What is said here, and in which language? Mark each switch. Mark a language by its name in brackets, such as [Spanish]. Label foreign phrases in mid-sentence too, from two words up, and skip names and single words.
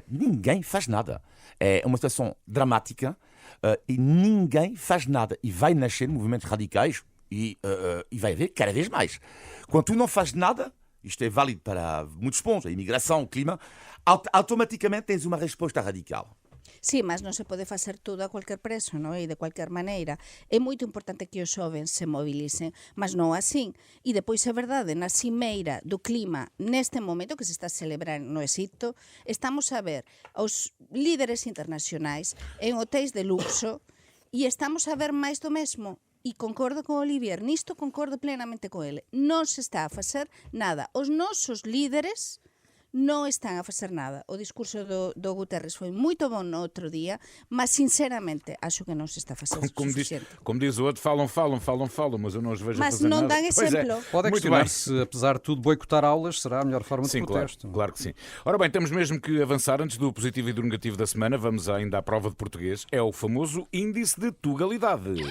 [Portuguese] Ninguém faz nada. É uma situação dramática e ninguém faz nada. E vai nascer movimentos radicais, E vai haver cada vez mais. Quando tu não fazes nada, isto é válido para muitos pontos, a imigração, o clima, automaticamente tens uma resposta radical. [Galician] Sí, mas non se pode facer tudo a cualquier preço, non? E de cualquier maneira. É moito importante que os xovens se mobilicen, mas non así. E depois é verdade, na cimeira do clima, neste momento que se está celebrando no Egipto, estamos a ver os líderes internacionais en hotéis de luxo e estamos a ver máis do mesmo. E concordo con Olivier, nisto concordo plenamente con ele. Non se está a facer nada. Os nosos líderes non están a facer nada. O discurso do Guterres foi moito bom no outro día, mas sinceramente acho que non se está a facer suficiente. [Portuguese] Como diz o outro, falam, mas eu não os vejo a [Galician] Mas [Portuguese] fazer [Galician] non [Portuguese] nada. [Galician] dan exemplo. [Portuguese] Pode Muito questionar bem. se, apesar de tudo, boicotar aulas será a melhor forma de Sim, protesto. claro que sim. Ora bem, temos mesmo que avançar antes do positivo e do negativo da semana. Vamos ainda à prova de português. É o famoso índice de tugalidade.